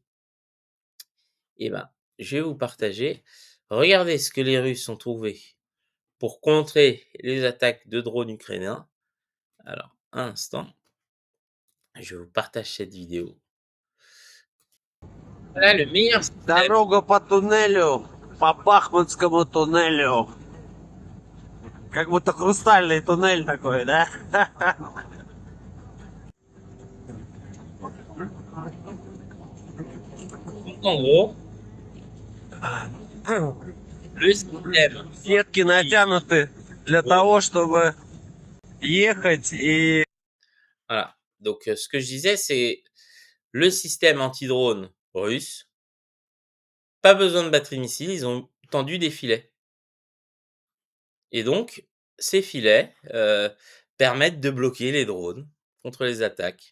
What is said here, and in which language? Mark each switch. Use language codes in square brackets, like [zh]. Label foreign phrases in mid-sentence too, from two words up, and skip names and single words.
[fr] Et ben, je vais vous partager. Regardez ce que les Russes ont trouvé pour contrer les attaques de drones ukrainiens. Alors, un instant, je vous partage cette vidéo. Voilà le meilleur système. [ru] Дорога по туннелю, по Бахмутскому туннелю. Как будто хрустальный туннель такой, да? [fr] En gros, le système. [ru] Сетки натянуты для того, чтобы ехать и... [fr] Voilà. Donc, ce que je disais, c'est le système anti-drone russe, pas besoin de batterie missile, ils ont tendu des filets. Et donc, ces filets, permettent de bloquer les drones contre les attaques.